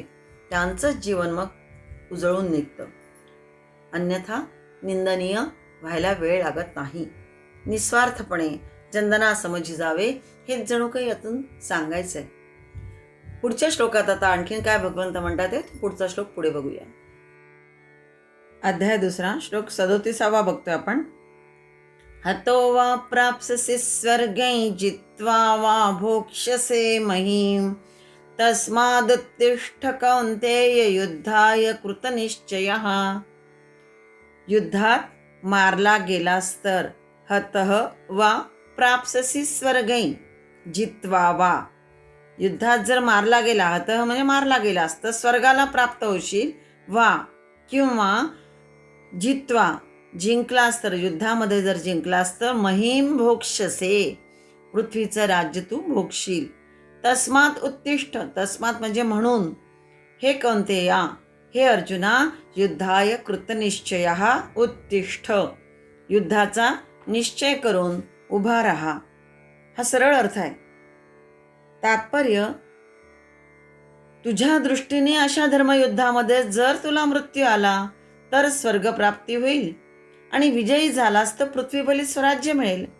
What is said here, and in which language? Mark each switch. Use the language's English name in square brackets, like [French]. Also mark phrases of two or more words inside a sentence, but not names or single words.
[Marathi] त्यांचंच जीवन मग उजळून निघतं. अन्यथा निंदनीय व्हायला वेळ लागत नाही. निस्वार्थपणे जनना समजी जावे हेच जणू काही यातून सांगायचंय. पुढच्या श्लोकात आता आणखीन काय भगवंत म्हणतात ते पुढचा श्लोक पुढे बघूया. अध्याय 2 श्लोक 37 बघतोय आपण. [Sanskrit] हतो वा प्राप्स्यसि स्वर्गै जित्वा वा भोक्ष्यसे महीम, तस्मादुत्तिष्ठ कौन्तेय युद्धाय कृतनिश्चयः. [Marathi] युद्धात मारला गेलास तर, [Sanskrit] हतः वा प्राप्स्यसि स्वर्गै जित्वा वा, [Marathi] युद्धात जर मारला गेला, हतः म्हणजे मारला गेलास तर स्वर्गाला प्राप्त होशील, वा किंवा जित्वा जिंकलास तर, युद्धामध्ये जर जिंकलास तर, [Sanskrit] महीम भोक्ष्यसे [Marathi] पृथ्वीचं राज्य तू भोगशील. [Sanskrit] तस्मात उत्तिष्ठ, [Marathi] तस्मात म्हणजे म्हणून, हे कौन्तेया हे अर्जुना, [Sanskrit] युद्धाय कृतनिश्चयः उत्तिष्ठ, [Marathi] युद्धाचा निश्चय करून उभा राहा. हा सरळ अर्थ आहे. तात्पर्य, तुझ्या दृष्टीने अशा धर्मयुद्धामध्ये जर तुला मृत्यू आला तर स्वर्गप्राप्ती होईल आणि विजयी झालास तर पृथ्वीबली स्वराज्य मिळेल.